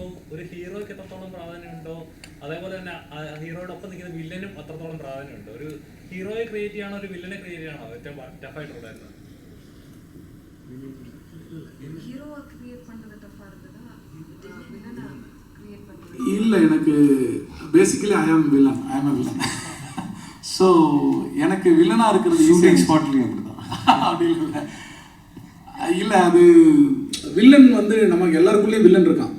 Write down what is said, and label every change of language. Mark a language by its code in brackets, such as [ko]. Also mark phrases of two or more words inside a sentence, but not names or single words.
[ml] ഒരു ഹീറോയ്ക്ക് എത്രത്തോളം പ്രാധാന്യമുണ്ടോ അതേപോലെ തന്നെ ഹീറോയോടൊപ്പം നിൽക്കുന്ന വില്ലനും അത്രത്തോളം പ്രാധാന്യമുണ്ട്. ഒരു ഹീറോയെ ക്രിയേറ്റ് ചെയ്യണോ ഒരു വില്ലനെ ക്രിയേറ്റ് ചെയ്യണോ ഏറ്റവും ടഫായിട്ടുണ്ടായിരുന്നത്? [ta] இல்லை, எனக்கு பேசிக்கலி [en] I am villain. [ta] ஸோ எனக்கு வில்லனாக இருக்கிறது ஷூட்டிங் ஸ்பாட்லேயும் அப்படி தான். அப்படி இல்லை, அது வில்லன் வந்து நமக்கு எல்லாருக்குள்ளேயும் வில்லன் இருக்கான்.